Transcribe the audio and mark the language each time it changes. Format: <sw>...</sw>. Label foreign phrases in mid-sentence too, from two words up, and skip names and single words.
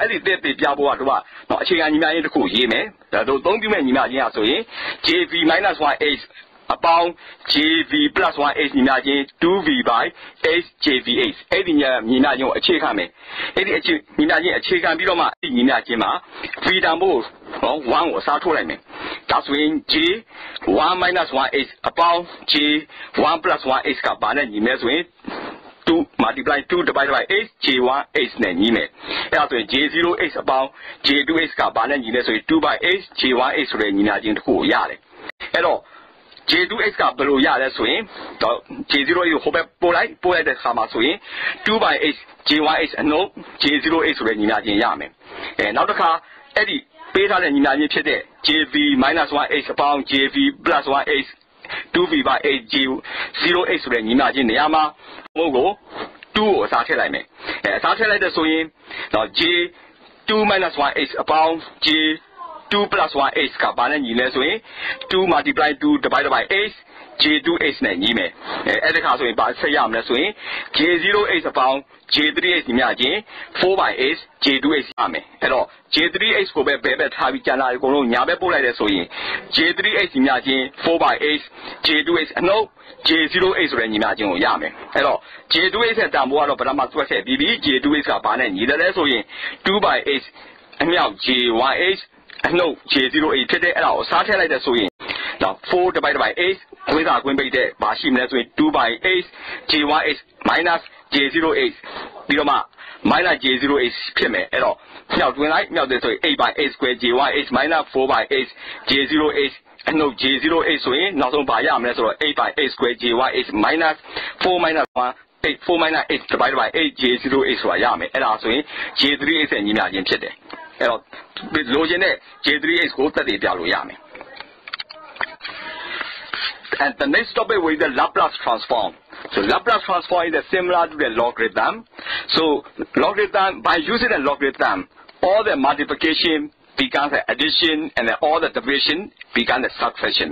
<my>အဲ့ဒီသက်သေပြဖို့ကတော့အခြေခံညီမျှချင်းတစ်ခုရေးမယ်။ဒါတို့အသုံးပြုမဲ့ညီမျှချင်းဆိုရင်</my> <en>jv minus 1h</en> <my>အပေါင်း</my> <en>jv plus 1h</en> <my>ညီမျှချင်း</my> <en>2v by h jvh</en> <my>အဲ့ဒီညီမျှချင်းကိုအခြေခံမယ်။အဲ့ဒီညီမျှချင်းအခြေခံပြီးတော့မှအဲ့ဒီညီမျှချင်းမှာ v တန်ဖို့1ကိုအစားထိုးလိုက်မယ်။ဒါဆိုရင်</my> <en>j 1 minus 1h</en> <my>အပေါင်း</my> <en>j 1 plus 1h</en> <my>ကဘာနဲ့ညီမဲဆိုရင်</my> <en>2 multiply 2 divided by h j1h</en> <my>နဲ့ညီမယ်အဲ့ဒါဆိုရင် j0h အပေါင်း j2h ကဘာနဲ့ညီလဲဆိုရင်</my> <en>2 by h j1h</en> <my>ဆိုတဲ့ညီမျှခြင်းတစ်ခုကိုရတယ်အဲ့တော့ j2h ကဘယ်လိုရလဲဆိုရင်j0h ကိုဟိုဘက်ပို့လိုက်တဲ့အခါမှာဆိုရင်</my> <en>2 by h j1h</en> <my>အနှုတ် j0h ဆိုတဲ့ညီမျှခြင်းရမယ်နောက်တစ်ခါအဲ့ဒီပေးထားတဲ့ညီမျှခြင်းဖြစ်တဲ့</my> <en>jv minus 1h</en> <my>အပေါင်း</my> <en>jv plus 1h 2v by h j0h</en> <my>ဆိုတဲ့ညီမျှခြင်းနေရာမှာဘုံကို2ကိုအစားထည့်လိုက်မယ်အစားထည့်လိုက်တဲ့ဆိုရင်</my> <en>j2 minus 1h</en> <my>အပေါင်း</my> <en>j2 plus 1h</en> <my>ကဘာနဲ့ညီလဲဆိုရင်</my> <en>2 multiply 2 divided by h j2h</en> <my>နဲ့ညီမယ်အဲ့ဒီခါဆိုရင်ဘာဆက်ရမလဲဆိုရင် j0h အပေါင်း j3h ညီမျှခြင်း</my> <en>4 by h j2h</en> <my>ရမယ်အဲ့တော့ j3h ကိုပဲဘယ်ဘက်ထားပြီးကျန်တာအကုန်လုံးညာဘက်ပို့လိုက်တယ်ဆိုရင် j3h ညီမျှခြင်း</my> <en>4 by h j2h</en> <my>အနှုတ် j0h ဆိုတဲ့ညီမျှခြင်းကိုရမယ်အဲ့တော့ j2h ရဲ့တန် ဖိုးကတော့ပထမတွက်ဆက်ပြီးပြီ j2h ကဘာနဲ့ညီတယ်လဲဆိုရင်</my> <en>2 by h</en> <my>အမြောက် j1h အနှုတ် j0h ဖြစ်တဲ့အဲ့ဒါကိုစားထည့်လိုက်တဲ့ဆိုရင်4</my> <en>divided by h</en> <my>ဝိဇ္ဇာကွင်းပိတ်တဲ့ဘာရှိမလဲဆိုရင်</my> <en>2 by h j1h minus j0h</en> <my>ပြီးတော့မှ</my> <en>minus j0h</en> <my>ဖြစ်မယ်အဲ့တော့ မြောက်တွင်းလိုက်မြောက်တဲ့ဆိုရင်</my> <en>8 by h square j1h minus 4 by h j0h အနှုတ် j0h</en> <my>ဆိုရင်နောက်ဆုံးဘာရမလဲဆိုတော့</my> <en>8 by h square j1h minus 4 minus 1 4 minus h divided by h j0h</en> <my>ဆိုတာရမယ်အဲ့ဒါဆိုရင်</my> <en>j3h</en> <my>ရဲ့ညီမျှခြင်းဖြစ်တယ်အဲ့တော့လိုချင်တဲ့</my> <en>j3h</en> <my>ကိုသက်သေပြလို့ရမယ်</my> <en>And the next topic will be the Laplace transform. So Laplace transform is similar to the logarithm. So logarithm, by using the logarithm, all the multiplication becomes the addition and then all the division becomes the subtraction.</en>